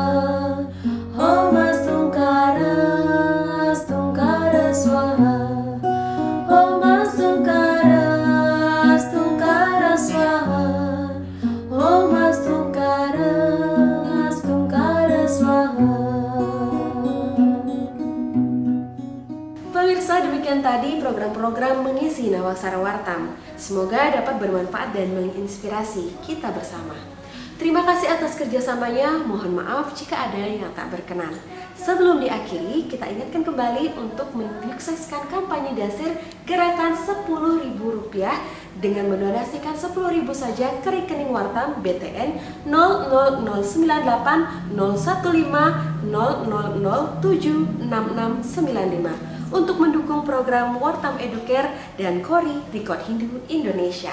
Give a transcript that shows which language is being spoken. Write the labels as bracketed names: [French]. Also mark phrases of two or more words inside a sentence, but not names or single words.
[Sanskrit] Om Astungkara, Astungkara Swaha. Om Astungkara, Astungkara Swaha. Om Astungkara, Astungkara Swaha. [Indonesian] Pemirsa, demikian tadi program-program mengisi Nawasara Wartam. Semoga dapat bermanfaat dan menginspirasi kita bersama. Terima kasih atas kerjasamanya, mohon maaf jika ada yang tak berkenan. Sebelum diakhiri, kita ingatkan kembali untuk menyukseskan kampanye dasar gerakan Rp10.000 dengan mendonasikan Rp10.000 saja ke rekening Wartam BTN 0009800150076695 untuk mendukung program Wartam Educare dan Kori Record Hindu Indonesia.